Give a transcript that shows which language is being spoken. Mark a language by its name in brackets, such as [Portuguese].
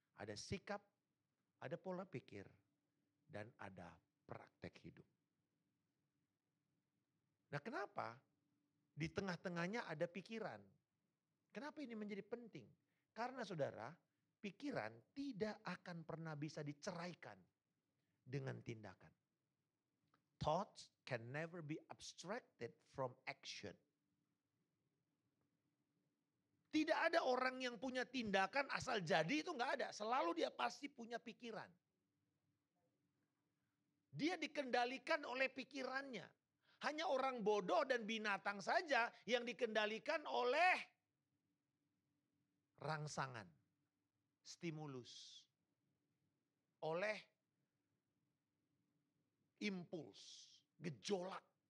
[Indonesian] Ada sikap, ada pola pikir, dan ada praktek hidup. Nah kenapa? Di tengah-tengahnya ada pikiran. Kenapa ini menjadi penting? Karena saudara, pikiran tidak akan pernah bisa diceraikan dengan tindakan. [English] Thoughts can never be abstracted from action. [Indonesian] Tidak ada orang yang punya tindakan asal jadi itu nggak ada. Selalu dia pasti punya pikiran. Dia dikendalikan oleh pikirannya. Hanya orang bodoh dan binatang saja yang dikendalikan oleh rangsangan, stimulus, oleh impuls, gejolak.